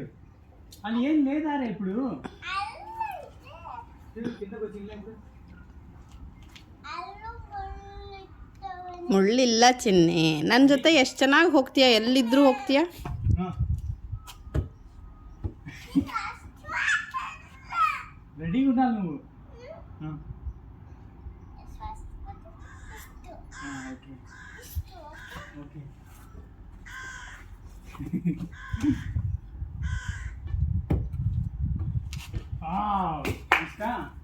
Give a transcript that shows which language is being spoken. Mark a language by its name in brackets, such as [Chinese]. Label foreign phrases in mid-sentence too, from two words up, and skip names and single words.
[Telugu] అది ఏం లేదారా ఇప్పుడు కిందకు వచ్చింది. [Kannada] ಮುಳ್ಳಿಲ್ಲ ಚಿನ್ನಿ. ನನ್ನ ಜೊತೆ ಎಷ್ಟು ಚೆನ್ನಾಗಿ ಹೋಗ್ತೀಯ, ಎಲ್ಲಿದ್ರೂ ಹೋಗ್ತೀಯ. [Telugu] రెడీ ఉండాలి నువ్వు. ఓకే ఇష్టా.